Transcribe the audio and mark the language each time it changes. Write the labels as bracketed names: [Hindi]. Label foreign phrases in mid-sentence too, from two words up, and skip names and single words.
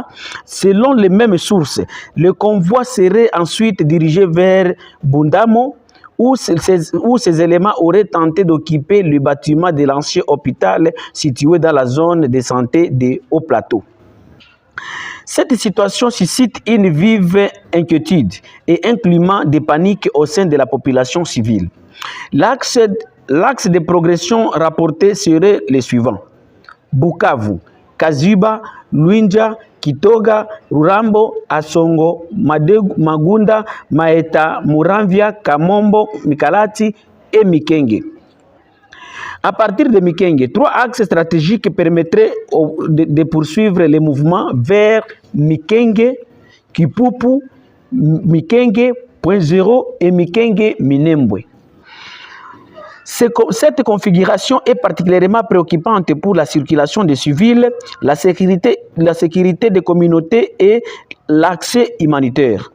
[French] Selon les mêmes sources, le convoi serait ensuite dirigé vers Bundamo, où ces éléments auraient tenté d'occuper le bâtiment de l'ancien hôpital situé dans la zone de santé de Haut-Plateau. Cette situation suscite une vive inquiétude et un climat de panique au sein de la population civile. L'axe de progression rapporté serait les suivants: Bukavu, Kaziba, Luinja, Kitoga, Rurambo, Asongo, Magunda, Maeta, Muramvia, Kamombo, Mikalati et Mikenge. À partir de Mikenge, 3 axes stratégiques permettraient de poursuivre les mouvements vers Mikenge, Kipupu, Mikenge, Point 0 et Mikenge Minembwe. Cette configuration est particulièrement préoccupante pour la circulation des civils, la sécurité des communautés et l'accès humanitaire.